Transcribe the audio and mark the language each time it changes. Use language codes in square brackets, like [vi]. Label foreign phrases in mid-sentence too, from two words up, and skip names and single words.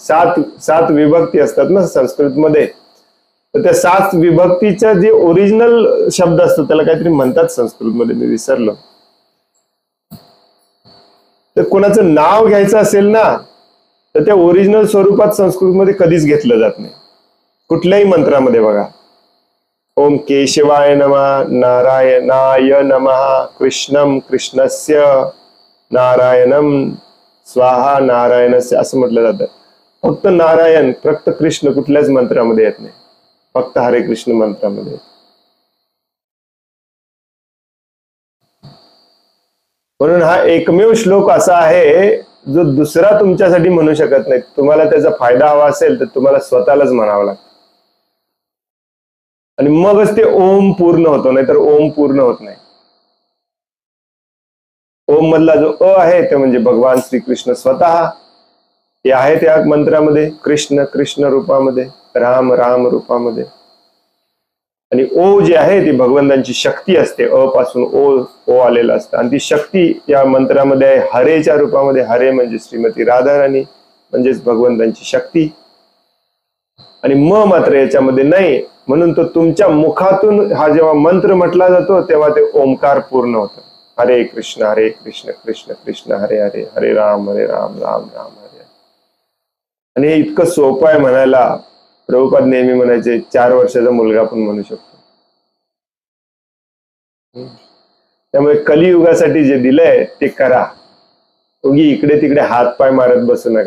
[mr] 7 विभक्ती असतात ना संस्कृत मध्ये. तर त्या 7 विभक्तीचा जे ओरिजिनल शब्द असतो त्याला काहीतरी म्हणतात संस्कृत मध्ये, मी विसरलो. तर कोणाचं नाव घ्यायचं असेल ना, तर त्या ओरिजिनल स्वरूपात संस्कृत मध्ये कधीच घेतलं जात नाही, कुठल्याही मंत्रामध्ये. बघा, [sa] ओम केशवाय नमः, नारायणाय नमः, कृष्णम कृष्णस्य, नारायणम स्वाहा नारायणस्य, [mr] असं म्हटलं जातं. फक्त नारायण, फक्त कृष्ण कुठल्याच मंत्रामध्ये येत नाही, फक्त हरे कृष्ण मंत्रामध्ये. म्हणून हा एकमेव श्लोक असा आहे जो दुसरा तुमच्यासाठी म्हणू शकत नाही. तुम्हाला त्याचा फायदा हवा असेल तर तुम्हाला स्वतःलाच म्हणावं लागतं, आणि मगच ते ओम पूर्ण होतो, नाहीतर ओम पूर्ण होत नाही. ओम मधला जो अ आहे ते म्हणजे भगवान श्रीकृष्ण स्वतः ते आहे त्या मंत्रामध्ये, कृष्ण कृष्ण रूपामध्ये, राम राम रूपामध्ये. आणि ओ जे आहे ती भगवंतांची शक्ती असते. अ पासून ओ आलेलं असतं आणि ती शक्ती या मंत्रामध्ये आहे हरेच्या रूपामध्ये. हरे म्हणजे श्रीमती राधाराणी म्हणजेच भगवंतांची शक्ती. आणि म मात्र याच्यामध्ये नाही, म्हणून तो तुमच्या मुखातून हा जेव्हा मंत्र म्हटला जातो तेव्हा ते ओंकार पूर्ण होतं. [sa] हरे कृष्ण कृष्ण कृष्ण हरे हरे, हरे राम राम राम हरे. [mr] आणि हे इतकं सोपं आहे म्हणायला. प्रभुपाद नेहमी म्हणायचे 4 वर्षाचा मुलगा पण म्हणू शकतो. त्यामुळे कलियुगासाठी जे दिलंय ते करा. उगी इकडे तिकडे हात पाय मारत बसू नका.